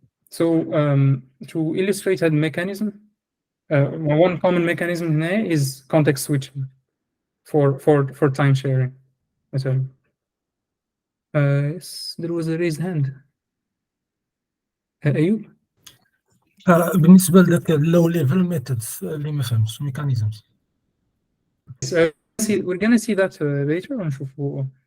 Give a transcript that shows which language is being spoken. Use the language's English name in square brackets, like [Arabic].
[English] So to illustrate that mechanism, one common mechanism here is context switching for time sharing. Yes, there was a raised hand. أيوب. [Arabic] بالنسبه لذاك اللو ليفل ميثودز اللي ما فهمتش ميكانيزمز. [English] We're gonna see that later [Arabic] ونشوفوا.